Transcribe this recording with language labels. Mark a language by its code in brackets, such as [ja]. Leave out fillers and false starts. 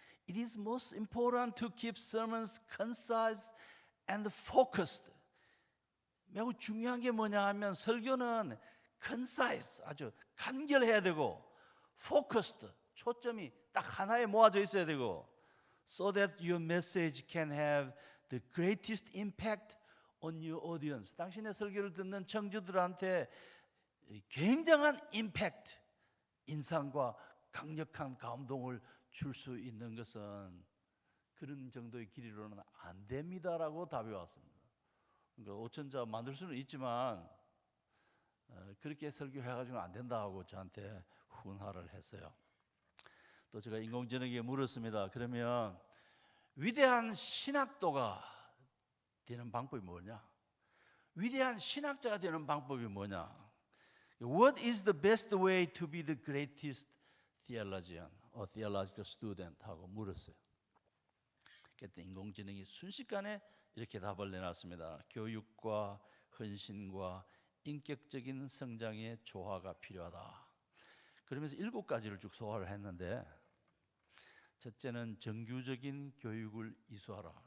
[en] It is most important to keep sermons concise and focused. [ko] 매우 중요한 게 뭐냐 하면 설교는 concise, 아주 간결해야 되고 focused, 초점이 딱 하나에 모아져 있어야 되고 [en] so that your message can have the greatest impact on your audience. [ko] 당신의 설교를 듣는 청주들한테 굉장한 임팩트, 인상과 강력한 감동을 줄 수 있는 것은 그런 정도의 길이로는 안 됩니다라고 답이 왔습니다. 그러니까 5,000자 만들 수는 있지만 그렇게 설교해가지고는 안 된다고 저한테 훈화를 했어요. 또 제가 인공지능에게 물었습니다. 그러면 위대한 신학도가 되는 방법이 뭐냐? 위대한 신학자가 되는 방법이 뭐냐? [en] What is the best way to be the greatest theologian or theological student? [ko] 하고 물었어요. 그때 인공지능이 순식간에 이렇게 답을 내놨습니다. 교육과 헌신과 인격적인 성장의 조화가 필요하다. 그러면서 7가지를 쭉 소화를 했는데 첫째는 정규적인 교육을 이수하라.